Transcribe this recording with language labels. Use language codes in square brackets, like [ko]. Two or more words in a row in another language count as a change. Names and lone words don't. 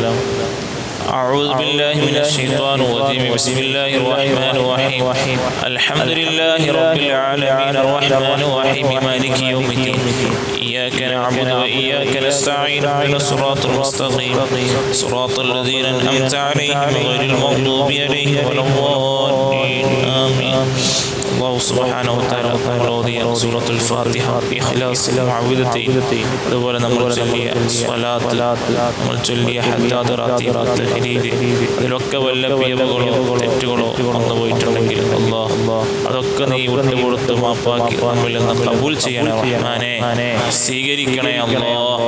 [ar] أعوذ بالله من الشيطان الرجيم. بسم الله الرحمن الرحيم الحمد لله رب العالمين الرحمن الرحيم مالك يوم الدين إياك نعبد وإياك نستعين اهدنا الصراط المستقيم صراط الذين أنعمت عليهم غير المغضوب عليهم ولا الضالين آمين. الله سبحانه وتعالى [ml] ഓതിയ സൂറത്തുൽ ഫാത്തിഹ ഇഖ്ലാസ് മുഅവ്വിദത്തൈൻ അതുപോലെ നമ്മൾ ചൊല്ലിയ സ്വലാത്ത് നമ്മൾ ചൊല്ലിയ ഹദ്ദാദ് റാത്തീബ് തഹ്ലീൽ അതിലൊക്കെ വല്ല പിഴവുകളോ തെറ്റുകളോ വന്നു പോയിട്ടുണ്ടെങ്കിൽ അല്ലാഹ് അതൊക്കെ നീ വിട്ടുകൊടുത്ത് മാപ്പാക്കി നമ്മിൽ നിന്ന് ഖബൂൽ ചെയ്യണേ റഹ്മാനെ സ്വീകരിക്കണേ അല്ലാഹ്.